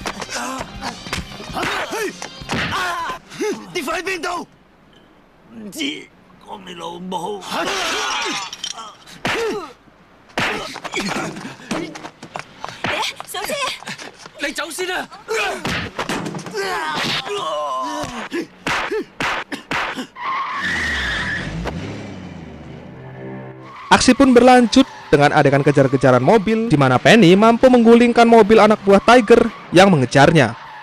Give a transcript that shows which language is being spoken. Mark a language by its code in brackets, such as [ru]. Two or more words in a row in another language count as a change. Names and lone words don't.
[yue] 啲粉喺邊度？唔知，講你老母。小姐，你走先啦！ [id] aksi pun berlanjut dengan adegan kejar-kejaran mobil di mana Penny mampu menggulingkan mobil anak buah Tiger yang mengejarnya.